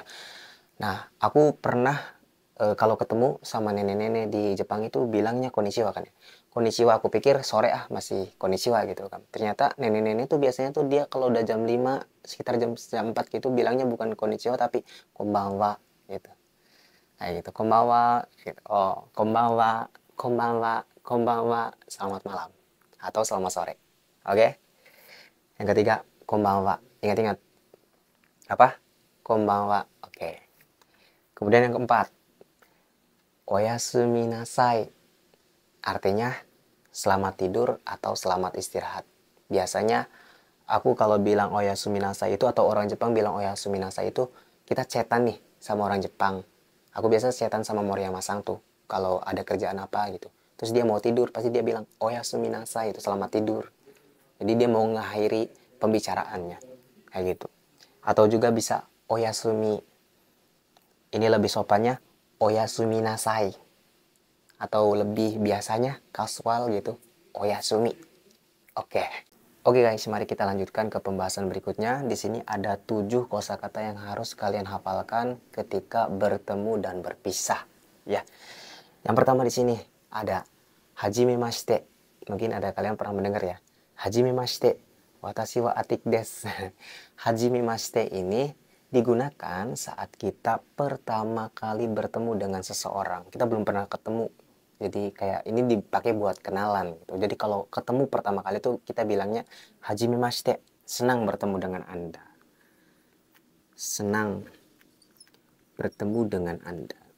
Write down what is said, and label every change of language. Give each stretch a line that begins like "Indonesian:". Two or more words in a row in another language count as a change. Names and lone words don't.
Indonesian: Nah, aku pernah kalau ketemu sama nenek-nenek di Jepang itu bilangnya konnichiwa kan ya. Konnichiwa, aku pikir sore masih konnichiwa gitu kan. Ternyata nenek-nenek tuh biasanya tuh dia kalau udah jam 5 sekitar jam 4 gitu bilangnya bukan konnichiwa tapi konbanwa gitu. Kayak gitu, konbanwa gitu.
Japanese: Oh、こんばんは、こんばんは、こんばんは,
Indonesian: selamat malam atau selamat sore. Oke? Yang ketiga, konbanwa. Ingat-ingat. Apa? Konbanwa. Oke. Kemudian yang keempat,
Japanese: おやすみなさい.
Indonesian: Artinya selamat tidur atau selamat istirahat. Biasanya aku kalau bilang
Japanese: おやすみなさい
Indonesian: itu atau orang Jepang bilang
Japanese: おやすみなさい
Indonesian: itu kita chatan nih sama orang Jepang. Aku biasa chatan sama Moriyama-san tuh kalau ada kerjaan apa gitu. Terus dia mau tidur pasti dia bilang
Japanese: おやすみなさい
Indonesian: itu selamat tidur. Jadi dia mau mengakhiri pembicaraannya kayak gitu. Atau juga bisa oyasumi. Ini lebih sopannya
Japanese: おやすみなさい.
Indonesian: Atau lebih biasanya kasual gitu, oyasumi. Oke. Oke guys, mari kita lanjutkan ke pembahasan berikutnya. Di sini ada 7 kosakata yang harus kalian hafalkan ketika bertemu dan berpisah, ya. Yang pertama di sini ada hajimemashite. Mungkin ada kalian pernah mendengar ya.
Japanese: はじめまして。私はアティックです.
Indonesian: Hajimemashite ini digunakan saat kita pertama kali bertemu dengan seseorang. Kita belum pernah ketemu. Jadi kayak ini dipakai buat kenalan gitu. Jadi kalau ketemu pertama kali tuh kita bilangnya hajimemashite. Senang bertemu dengan Anda. Senang bertemu dengan Anda.